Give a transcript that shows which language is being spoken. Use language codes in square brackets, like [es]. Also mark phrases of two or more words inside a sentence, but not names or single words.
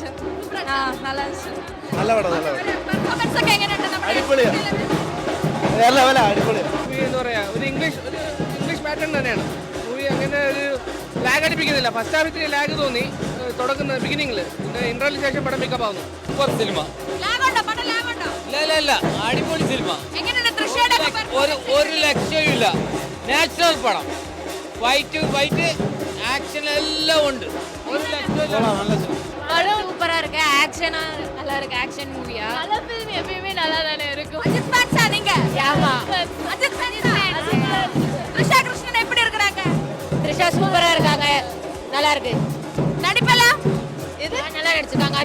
[ta] நல்லா இருந்துச்சு. [ml] നല്ല പടം നല്ല പടം പെർഫോമൻസ് ഒക്കെ എങ്ങനെയുണ്ട് നമ്മുടെ അടിപൊളിയാ നല്ല പോലെ അടിപൊളിയാ. മൂവി എന്ന് പറയാ ഒരു [en] English pattern [ml] തന്നെയാണ് മൂവി. അങ്ങനെ ഒരു ലാഗ് അടിപ്പിക്കുന്നില്ല. [en] first half [ml] ഇത്തിരി ലാഗ് തോന്നി തുടങ്ങുന്ന ബിഗിനിങ്ങിൽ, പിന്നെ ഇന്റർവെല്ലിന് ശേഷം പടം പിക്കപ്പ് ആവുന്നു. സൂപ്പർ സിനിമ. ലാഗുണ്ടോ? പടം ലാഗുണ്ടോ? ഇല്ല അടിപൊളി സിനിമ. എങ്ങനെയുണ്ട് തൃഷയുടെ ഒരു ലക്ഷ്യവും ഇല്ല. നാച്ചുറൽ പടം. [en] fight action [ml] എല്ലാം ഉണ്ട്. ഒരു ലക്ഷ്യവും [ta] படம் சூப்பரா இருக்கு, ஆக்ஷனா நல்லா இருக்கு. ஆக்ஷன் மூவியா? நல்ல ஃபிலிம் எப்பயுமே நல்லா தானே இருக்கும். அஜித் ஃபேன்ஸா நீங்க? ஆமா, அஜித் ஃபேன்ஸ். த்ரிஷ கிருஷ்ணன் எப்படி இருக்காங்க? த்ரிஷா சூப்பரா இருக்காங்க, நல்லா இருக்கு. நடிப்பெல்லாம் இது நல்லா நடிச்சிருக்காங்க.